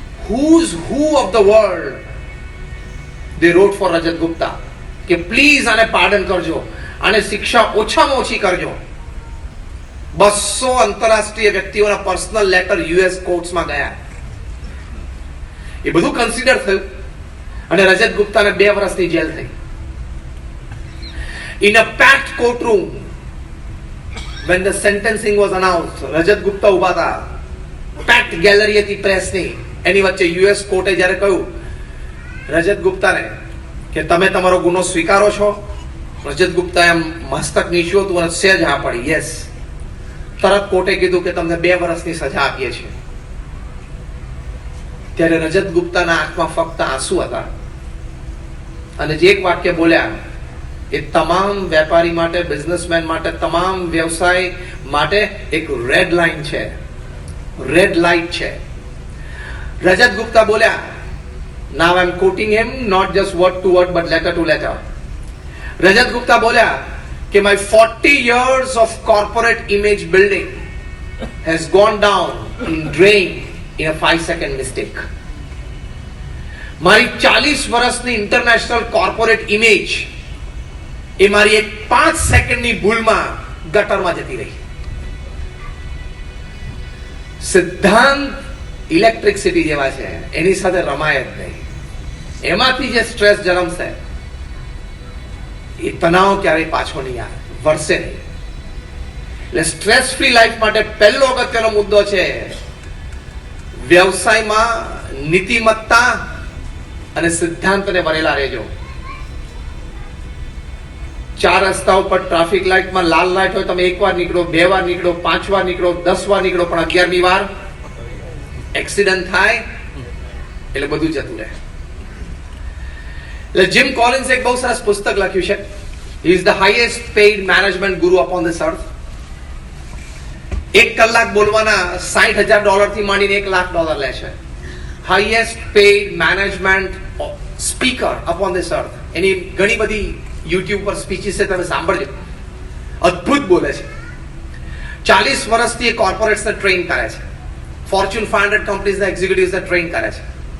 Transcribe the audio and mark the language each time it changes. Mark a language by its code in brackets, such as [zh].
[en] Who's who of the world? They wrote for Rajat Gupta [gu] કે please આને pardon કરજો, આને શિક્ષા ઓછામાં ઓછી કરજો. 200 આંતરરાષ્ટ્રીય વ્યક્તિઓના પર્સનલ લેટર યુએસ કોર્ટ્સમાં ગયા. એ બધું કન્સિડર થયું અને રજત ગુપ્તાને 2 વર્ષની જેલ થઈ. [en] In a packed courtroom, when the sentencing was announced, [gu] રજત ગુપ્તા ઉભા હતા. પેક્ડ ગેલેરી હતી પ્રેસની. એની વચ્ચે યુએસ કોર્ટે જ્યારે કહ્યું રજત ગુપ્તાને કે તમે તમારો ગુનો સ્વીકારો છો, રજત ગુપ્તા એમ મસ્તક નીચ્યું હતું અને સહેજ હા પડી, યસ. તરત કોર્ટે કીધું કે તમને 2 વર્ષની સજા આપીએ છીએ. ત્યારે રજત ગુપ્તાના આંખમાં ફક્ત આંસુ હતા અને જે એક વાક્ય બોલ્યા એ તમામ વેપારી માટે, બિઝનેસમેન માટે, તમામ વ્યવસાય માટે એક રેડ લાઇન છે, રેડ લાઇટ છે. રજત ગુપ્તા બોલ્યા, [en] now I'm quoting him, not just word to word but letter to letter. [gu] રજત ગુપ્તા બોલ્યા કે [en] my 40 years of corporate image building has gone down in drain in a 5-second mistake. [gu] મારી 40 વર્ષની international corporate image એ મારી એક 5 સેકન્ડની ભૂલમાં ગટરમાં જતી રહી. સિદ્ધાંત ઇલેક્ટ્રિસિટી જેવા છે, એની સાથે રમાય જ નહીં. એમાંથી જે સ્ટ્રેસ જન્મશે એ તણાવ ક્યારેય પાછો નહીં આવે, વળશે નહીં. એટલે સ્ટ્રેસ ફ્રી લાઈફ માટે પહેલો અગત્યનો મુદ્દો છે વ્યવસાયમાં નીતિમત્તા અને સિદ્ધાંતને વરેલા રહેજો. 4 રસ્તા ઉપર ટ્રાફિક લાઈટમાં લાલ લાઈટ હોય, તમે 1 વાર નીકળો, 2 વાર નીકળો, 5 વાર નીકળો, 10 વાર નીકળો, પણ 11મી વાર એક્સિડન્ટ થાય એટલે બધું જતું રહે. એટલે જીમ કોલિન્સ એક બહુ સરસ પુસ્તક લખ્યું છે. [en] He is the highest paid management guru upon this earth. [gu] 1 કલાક બોલવાના $60,000 થી માંડીને $1 લાખ લે છે. [en] Highest paid management speaker upon this earth. [gu] એની ઘણી બધી યુટ્યુબ પર સ્પીચીસ છે, તમે સાંભળજો. અદ્ભુત બોલે છે. 40 વર્ષથી એ કોર્પોરેટ્સને ટ્રેન કરે છે. ફોર્ચ્યુન 500 કંપનીઝના એક્ઝિક્યુટિવ્સને ટ્રેન કરે છે.